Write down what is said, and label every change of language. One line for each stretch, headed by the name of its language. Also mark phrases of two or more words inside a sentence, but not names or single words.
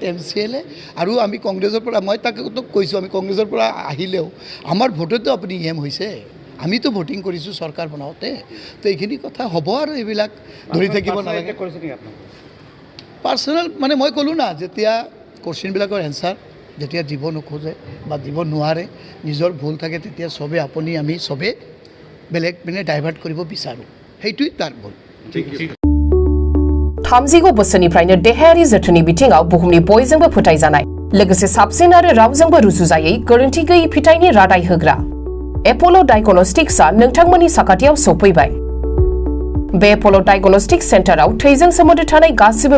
Assamese: MCLA আৰু আমি কংগ্ৰেছৰ পৰা মই তাকে কৈছোঁ আমি কংগ্ৰেছৰ পৰা আহিলেও আমাৰ ভোটতো আপুনি হৈছে আমিতো ভোটিং কৰিছোঁ চৰকাৰ বনাওঁতে তো এইখিনি কথা হ'ব আৰু এইবিলাক ধৰি থাকিব নালাগে পাৰ্চনেল মানে মই ক'লোঁ না যেতিয়া কোৱেশ্যনবিলাকৰ এনচাৰ যেতিয়া দিব নোখোজে বা দিব নোৱাৰে নিজৰ ভুল থাকে তেতিয়া চবে আপুনি আমি চবে বেলেগ পিনে ডাইভাৰ্ট কৰিব বিচাৰোঁ সেইটোৱেই তাৰ ভুল
Bodo: थामजिगु बोसोरनिफ्रायनो देहायारि जोथोननि बिथिङाव बुहुमनि बयजोंबो फोथायजानाय लोगोसे साबसिन आरो रावजोंबो रुजुजायै गोरोन्थि गैयै फिथाइनि रादाय होग्रा एप'ल' डायग्नोस्टिक्सआ नोंथांमोननि साखाथियाव सौफैबाय बे एप'ल' डायग्नोस्टिक्स सेन्टाराव थैजों सोमोन्दो थानाय गासिबो